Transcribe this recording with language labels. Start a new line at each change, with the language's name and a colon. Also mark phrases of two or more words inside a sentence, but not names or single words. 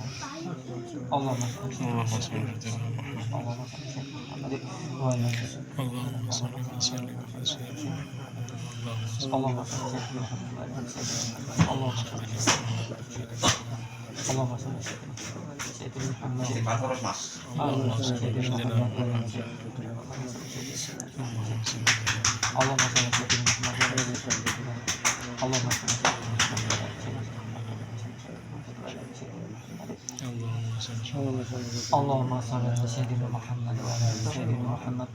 Arabic: اللهم صل على سيدنا محمد. اللهم صل وسلم على سيدنا محمد. اللهم صل على سيدنا محمد. اللهم صل على سيدنا محمد.
Indonesian: Istighfar terus Mas.
Arabic: اللهم صل على سيدنا محمد. اللهم صل على سيدنا محمد. اللهم صل على سيدنا محمد. اللهم صل على سيدنا محمد وعلى سيدنا محمد.